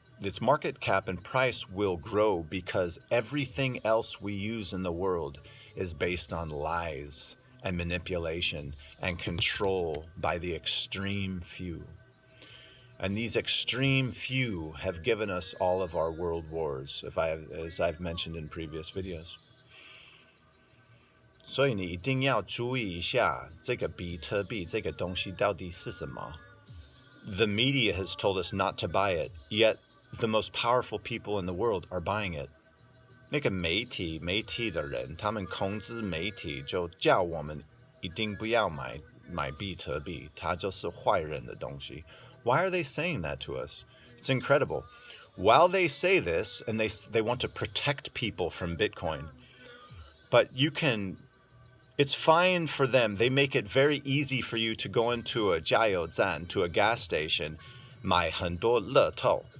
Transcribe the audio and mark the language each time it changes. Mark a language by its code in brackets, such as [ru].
[en] Its market cap and price will grow because everything else we use in the world is based on lies and manipulation and control by the extreme few. And these extreme few have given us all of our world wars, as I've mentioned in previous videos. [zh] 所以你一定要注意一下这个比特币这个东西到底是什么. [en] The media has told us not to buy it, yet the most powerful people in the world are buying it. [zh] 那个媒体的人，他们控制媒体，就叫我们一定不要买比特币，它就是坏人的东西. [en] Why are they saying that to us? It's incredible. While they say this, and they want to protect people from Bitcoin, but it's fine for them. They make it very easy for you to go into a 加油站, to a gas station, [zh] 买很多乐透,